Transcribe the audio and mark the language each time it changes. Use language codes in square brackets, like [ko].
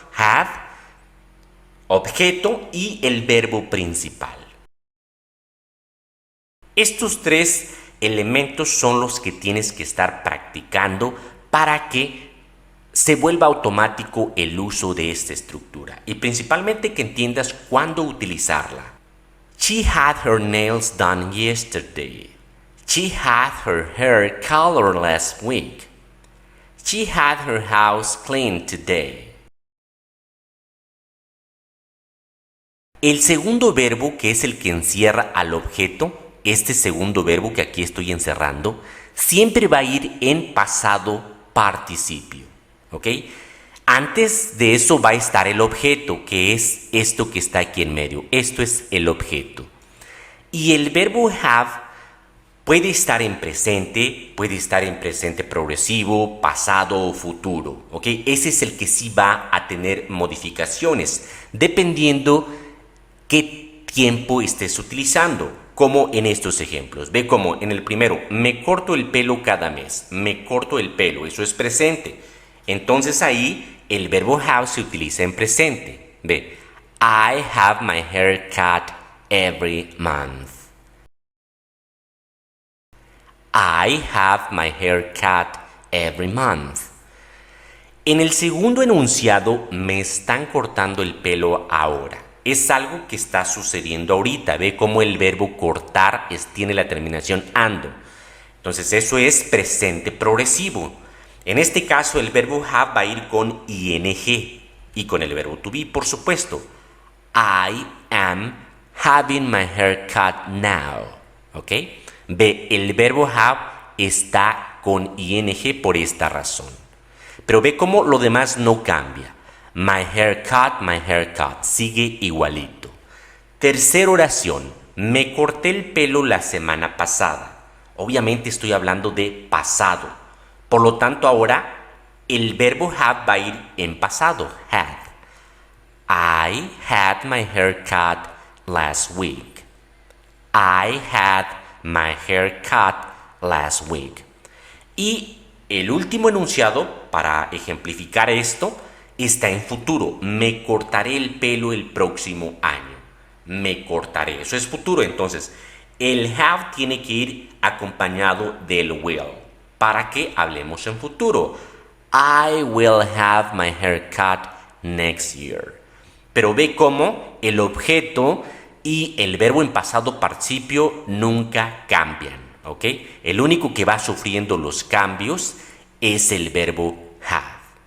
[es] Had, objeto y el verbo principal. Estos tres elementos son los que tienes que estar practicando para que se vuelva automático el uso de esta estructura y principalmente que entiendas cuándo utilizarla. [en] She had her nails done yesterday. She had her hair colored last week. She had her house cleaned today. [es] El segundo verbo, que es el que encierra al objeto, este segundo verbo que aquí estoy encerrando, siempre va a ir en pasado participio, ¿ok? Antes de eso va a estar el objeto, que es esto que está aquí en medio. Esto es el objeto. Y el verbo have puede estar en presente progresivo, pasado o futuro, ¿ok? Ese es el que sí va a tener modificaciones, dependiendo qué tiempo estés utilizando. Como en estos ejemplos. Ve como en el primero, me corto el pelo cada mes. Me corto el pelo, eso es presente. Entonces ahí el verbo have se utiliza en presente. [en] Ve, I have my hair cut every month. I have my hair cut every month. [es] En el segundo enunciado, me están cortando el pelo ahora. Es algo que está sucediendo ahorita. Ve cómo el verbo cortar tiene la terminación ando. Entonces eso es presente progresivo. En este caso el verbo have va a ir con ing y con el verbo to be, por supuesto. [en] I am having my hair cut now. ¿Ok? [es] Ve, el verbo have está con ing por esta razón. Pero ve cómo lo demás no cambia. [en] My haircut, [es] sigue igualito. Tercera oración, me corté el pelo la semana pasada. Obviamente estoy hablando de pasado. Por lo tanto, ahora el verbo have va a ir en pasado, had. [en] I had my haircut last week. I had my haircut last week. [es] Y el último enunciado, para ejemplificar esto, está en futuro. Me cortaré el pelo el próximo año. Me cortaré. Eso es futuro. Entonces, el have tiene que ir acompañado del will para que hablemos en futuro. [en] I will have my haircut next year. [es] Pero ve cómo el objeto y el verbo en pasado participio nunca cambian. ¿Ok? El único que va sufriendo los cambios es el verbo have.